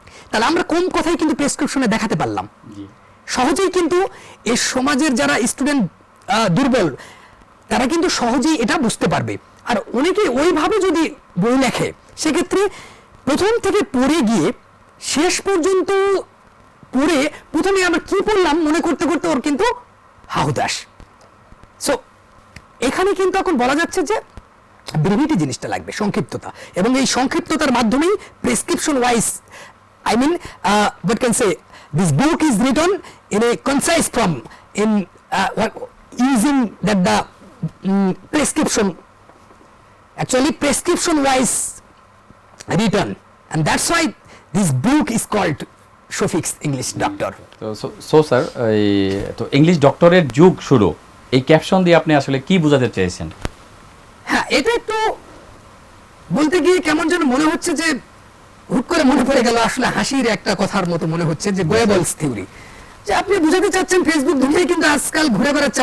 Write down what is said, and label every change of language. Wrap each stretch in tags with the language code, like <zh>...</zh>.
<bn>তাহলে আমরা কোন কথাই কিন্তু প্রেসক্রিপশনে দেখাতে পারলাম সহজেই, কিন্তু এই সমাজের যারা স্টুডেন্ট দুর্বল তারা কিন্তু সহজেই এটা বুঝতে পারবে। আর অনেকে ওইভাবে যদি বই লেখে সেক্ষেত্রে প্রথম থেকে পড়ে গিয়ে শেষ পর্যন্ত পড়ে প্রথমে আমরা কি পড়লাম মনে করতে করতে ওর কিন্তু হাহুতাশ। সো এখানে কিন্তু এখন বলা যাচ্ছে যে ব্রিভিটি জিনিসটা লাগবে, সংক্ষিপ্ততা, এবং এই সংক্ষিপ্ততার মাধ্যমেই prescription wise</bn> <en>I mean what can say this book is written in a concise form in using that the prescription actually prescription wise written, and that's why this book is called Shafiq's English Doctor.</en> <bn>So sir, এই তো English ডক্টরের যুগ শুরু, এই caption দিয়ে আপনি আসলে কি বোঝাতে চেয়েছেন? হ্যাঁ, এটা একটু বলতে গিয়ে কেমন যেন মনে হচ্ছে যে হুট করে মনে পড়ে গেল, আসলে হাসির একটা কথার মতো মনে হচ্ছে যে গোয়েবলস থিওরি, যে আপনি বুঝাতে চাচ্ছেন ফেসবুক দুনিয়ায় কিন্তু আজকাল ঘুরে বেড়াচ্ছে।</bn>